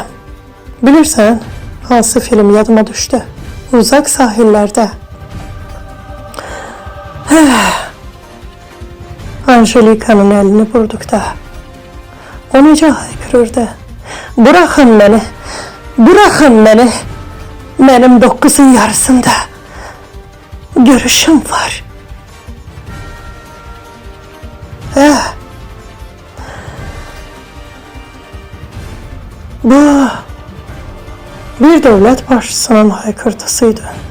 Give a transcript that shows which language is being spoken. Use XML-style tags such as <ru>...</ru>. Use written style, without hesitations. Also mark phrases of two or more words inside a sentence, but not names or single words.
<az>Bilirsən, hansı film yadıma düşdü? Uzaq sahillərdə. Angelika'nın əlini vurduqda o necə haykırırdı? Bırakın məni, bırakın məni, mənim 9'un yarısında görüşüm var.</az> <tr>Bu bir devlet başçısının haykırtısıydı.</tr>